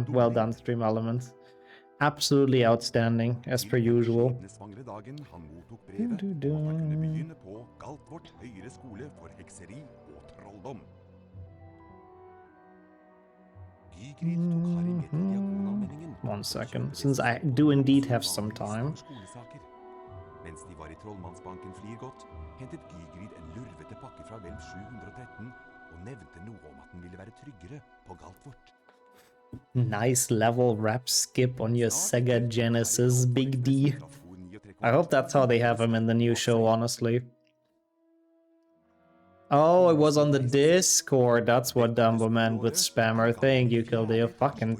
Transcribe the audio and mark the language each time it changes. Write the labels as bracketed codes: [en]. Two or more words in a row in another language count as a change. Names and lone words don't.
[en] Well done, Stream Elements. Absolutely outstanding, as per usual. One second, since I do indeed have some time. [no] Mens de var I Trollmannsbanken Flirgodt, hentet Gygrid en lurvete pakke fra vel 713 og nevnte noe om at den ville være tryggere på Galtvort. [en] Nice level rap skip on your Sega Genesis, Big D. I hope that's how they have him in the new show, honestly. Oh, it was on the Discord. That's what Dumbo meant with spammer. Thank you, Kildeo. Fucking...